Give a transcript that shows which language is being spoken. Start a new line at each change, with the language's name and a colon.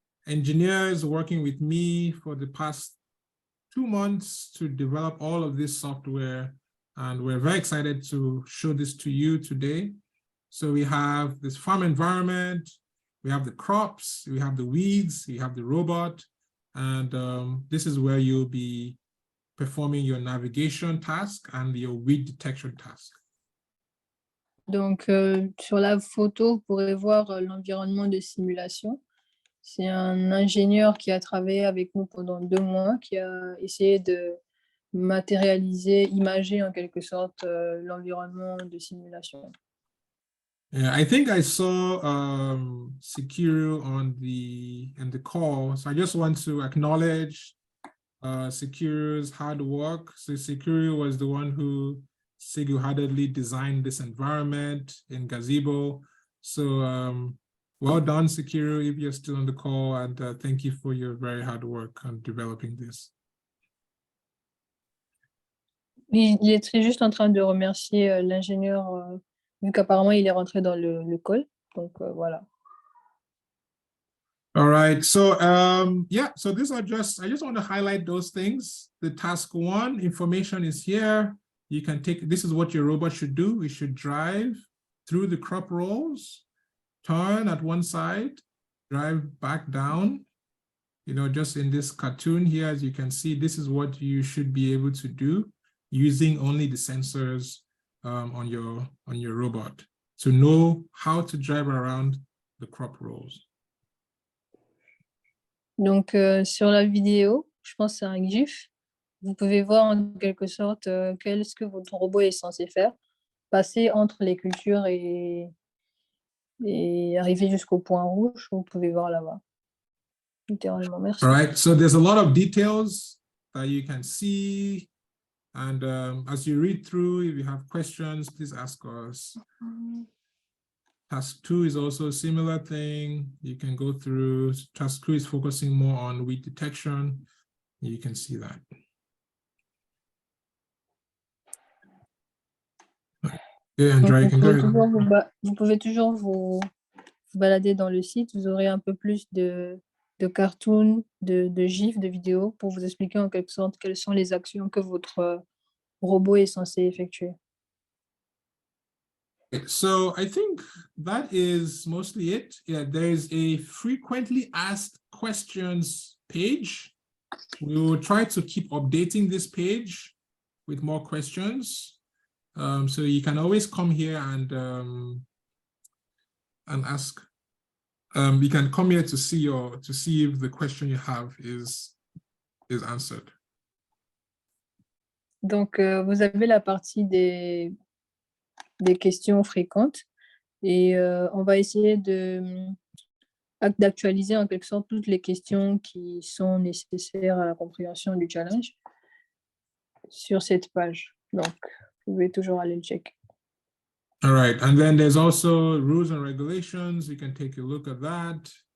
English: engineers working with me for the past 2 months to develop all of this software, and we're very excited to show this to you today. So we have this farm environment, we have the crops, we have the weeds, we have the robot, and this is where you'll be performing your navigation task and your weed detection task.
French: Donc, sur la photo, vous pourrez voir l'environnement de simulation. C'est un ingénieur qui a travaillé avec nous pendant 2 mois, qui a essayé de matérialiser, imager en quelque sorte l'environnement de simulation.
English: Yeah, I think I saw Sekiru in the call, so I just want to acknowledge Sekiru's hard work. So Sekiru was the one who single-handedly designed this environment in Gazebo. So well done, Sekiru, if you're still on the call, and thank you for your very hard work on developing this.
French: Il est juste en train de remercier l'ingénieur, vu qu'apparemment il est rentré dans le call. Donc voilà.
English: All right, so yeah, so these are I just want to highlight those things. The task 1 information is here. You can take, this is what your robot should do. It should drive through the crop rows, turn at one side, drive back down. You know, just in this cartoon here, as you can see, this is what you should be able to do using only the sensors on your robot to know how to drive around the crop rows.
French: Donc, sur la vidéo, je pense que c'est un GIF. Vous pouvez voir en quelque sorte qu'est-ce que votre robot est censé faire. Passer entre les cultures et arriver jusqu'au point rouge. Vous pouvez voir là-bas. Littéralement, merci.
English: All right, so there's a lot of details that you can see. And as you read through, if you have questions, please ask us. Task 2 is also a similar thing. You can go through. Task 2 is focusing more on weed detection. You can see that. Yeah, Andrea, you can go ahead.
French: Vous pouvez toujours vous balader dans le site. Vous aurez un peu plus de cartoons, de gifs, de vidéos pour vous expliquer en quelque sorte quelles sont les actions que votre robot est censé effectuer.
English: So I think that is mostly it. Yeah, there's a frequently asked questions page. We will try to keep updating this page with more questions. So you can always come here and ask. You can come here to see if the question you have is answered.
French: Donc, vous avez la partie des questions fréquentes et on va essayer d'actualiser en quelque sorte toutes les questions qui sont nécessaires à la compréhension du challenge sur cette page. Donc, vous pouvez toujours aller le checker.
English: All right, and then there's also rules and regulations. You can take a look at that.